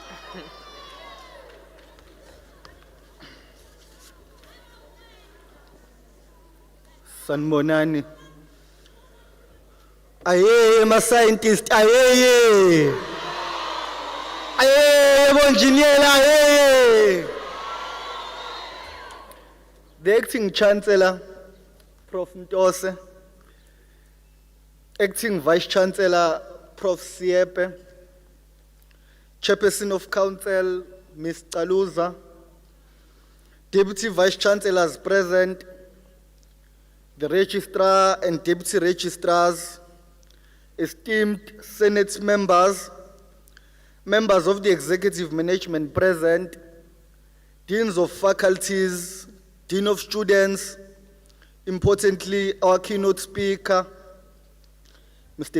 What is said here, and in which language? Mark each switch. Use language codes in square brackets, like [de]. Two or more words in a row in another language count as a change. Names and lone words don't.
[ach] Sanmonani. Aye, ma scientist, aye. Aye, engineer, aye. [en] The acting Chancellor, Prof. Ntose, acting Vice Chancellor, Prof. Siepe, Chairperson of Council, Ms. Kaluza, Deputy Vice Chancellors present, the Registrar and Deputy Registrars, esteemed Senate members, members of the Executive Management present, Deans of Faculties, Dean of Students, importantly, our keynote speaker, Mr.